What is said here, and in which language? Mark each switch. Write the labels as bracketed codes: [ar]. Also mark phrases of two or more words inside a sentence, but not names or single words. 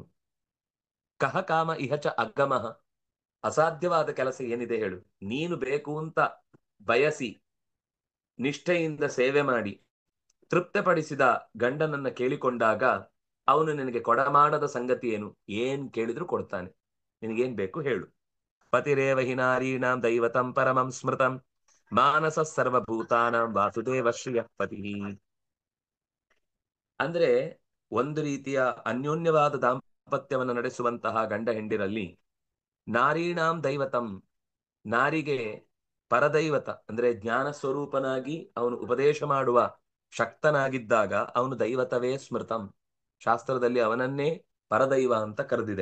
[sa] ಕಹ ಕಾಮ ಇಹಚ ಅಗಮಃ, [kn] ಅಸಾಧ್ಯವಾದ ಕೆಲಸ ಏನಿದೆ ಹೇಳು? ನೀನು ಬೇಕು ಅಂತ ಬಯಸಿ ನಿಷ್ಠೆಯಿಂದ ಸೇವೆ ಮಾಡಿ ತೃಪ್ತಪಡಿಸಿದ ಗಂಡನನ್ನ ಕೇಳಿಕೊಂಡಾಗ ಅವನು ನಿನಗೆ ಕೊಡಮಾಡದ ಸಂಗತಿ ಏನು? ಏನ್ ಕೇಳಿದ್ರು ಕೊಡ್ತಾನೆ. ನಿನಗೇನ್ ಬೇಕು ಹೇಳು. [sa] ಪತಿರೇವ ಹಿ ನಾರೀಣಾಂ ದೈವತಂ ಪರಮಂ ಸ್ಮೃತಂ ಮಾನಸ ಸರ್ವಭೂತಾನಾಂ ವಾಸುದೇವ ಶ್ರಿಯ ಪತಿ. [kn] ಅಂದ್ರೆ ಒಂದು ರೀತಿಯ ಅನ್ಯೋನ್ಯವಾದ ದಾಂಪತ್ಯವನ್ನು ನಡೆಸುವಂತಹ ಗಂಡ ಹೆಂಡಿರಲ್ಲಿ [sa] ನಾರೀಣಾಂ ದೈವತಂ, [kn] ನಾರಿಗೆ ಪರದೈವತ ಅಂದ್ರೆ ಜ್ಞಾನ ಸ್ವರೂಪನಾಗಿ ಅವನು ಉಪದೇಶ ಮಾಡುವ ಶಕ್ತನಾಗಿದ್ದಾಗ ಅವನು ದೈವತವೇ ಸ್ಮೃತಂ, ಶಾಸ್ತ್ರದಲ್ಲಿ ಅವನನ್ನೇ ಪರದೈವ ಅಂತ ಕರೆದಿದೆ.